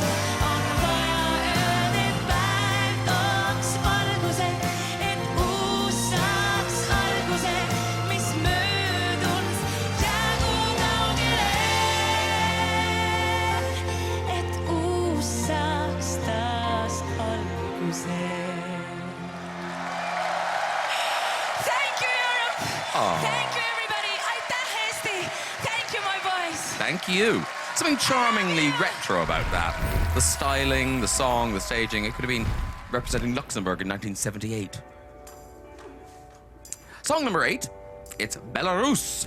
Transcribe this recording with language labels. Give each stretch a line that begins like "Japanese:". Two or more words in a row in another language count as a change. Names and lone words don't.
Estonian: On vaja ööd, et päev tooks valguse, et uus saaks alguse, mis möödunud jäägu kaugele. Et uus saaks taas alguse.
English: Thank you, Europe! Thank you, everybody!
Estonian: Aitäh, Eesti!
English: Thank you, my boys! Thank you. Something charmingly retro about that. The styling, the song, the staging. It could have been representing Luxembourg in 1978. Song number 8, it's Belarus.